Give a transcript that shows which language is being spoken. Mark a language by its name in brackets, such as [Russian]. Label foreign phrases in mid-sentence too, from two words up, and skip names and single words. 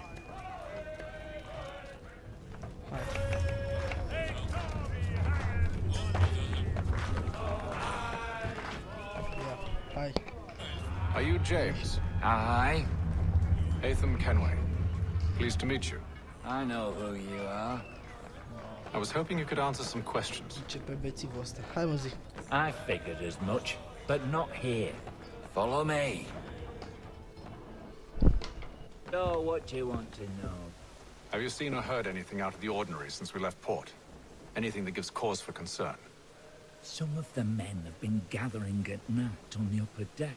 [English] Hi. Are you James? Aye. Atham Kenway. Pleased to meet you. I know who you are. I was hoping you could answer some questions. [Romanian] Hai, mă zi. [English] I figured as much, but not here. Follow me. So, what do you want to know? Have you seen or heard anything out of the ordinary since we left port? Anything that gives cause for concern? Some of the men have been gathering at night on the upper deck.